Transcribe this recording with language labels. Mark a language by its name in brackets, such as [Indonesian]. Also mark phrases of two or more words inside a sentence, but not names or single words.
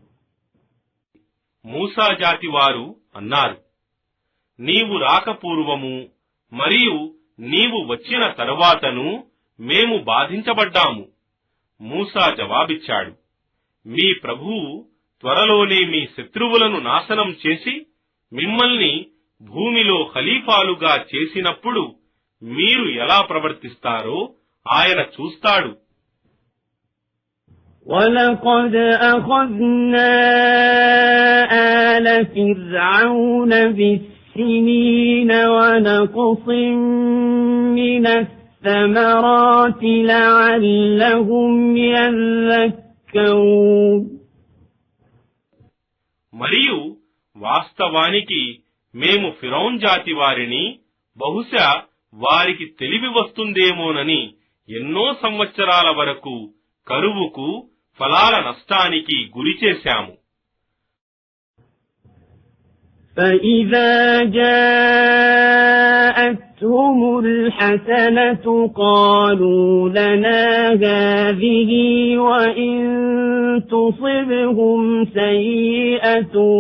[Telugu] మూసా జాతి వారు అన్నారు, నీవు రాకపూర్వము మరియు నీవు వచ్చిన తరువాతను మేము బాధించబడ్డాము. మూసా జవాబిచ్చాడు, మీ ప్రభువు త్వరలోనే మీ శత్రువులను నాశనం చేసి మిమ్మల్ని భూమిలో ఖలీఫాలుగా చేసినప్పుడు మీరు ఎలా ప్రవర్తిస్తారో ఆయన చూస్తాడు. [Arabic] وَلَقَدْ أَخَذْنَا آلَ فِرْعَوْنَ بِالسِّنِينَ وَنَقْصٍ مِّنَ الثَّمَرَاتِ لَعَلَّهُمْ يَذَّكَّرُونَ. [Telugu] మరియు వాస్తవానికి మేము ఫిరౌన్ జాతి వారిని బహుశా వారికి తెలివి వస్తుందేమోనని ఎన్నో సంవత్సరాల వరకు కరువుకు ఫలాల నష్టానికి గురిచేశాము. [Arabic] فَإِذَا جَاءَتْهُمُ الْحَسَنَةُ قَالُوا لَنَا هَٰذِهِ وَإِن تُصِبْهُمْ سَيِّئَةٌ